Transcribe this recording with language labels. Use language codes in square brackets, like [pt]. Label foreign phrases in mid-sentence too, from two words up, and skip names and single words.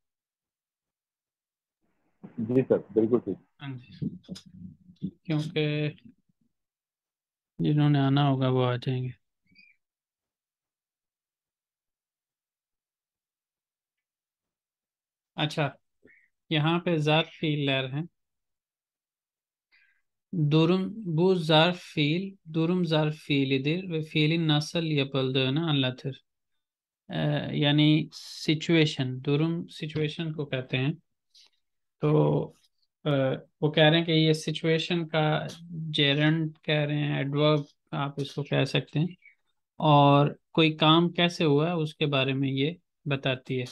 [hi] जी सर, बिल्कुल ठीक। हाँ जी, क्योंकि जिन्होंने आना होगा वो आ जाएंगे। अच्छा, यहाँ पे ज़ात फील लहर है। [tr] Durum bu zarf fiil, durum zarf fiilidir ve fiilin nasıl yapıldığını anlatır. [hi] यानी सिचुएशन, दुरुम सिचुएशन को कहते हैं। तो अ, वो कह रहे हैं कि ये सिचुएशन का जेरंड कह रहे हैं, एडवर्ब आप इसको कह सकते हैं। और कोई काम कैसे हुआ है उसके बारे में ये बताती है।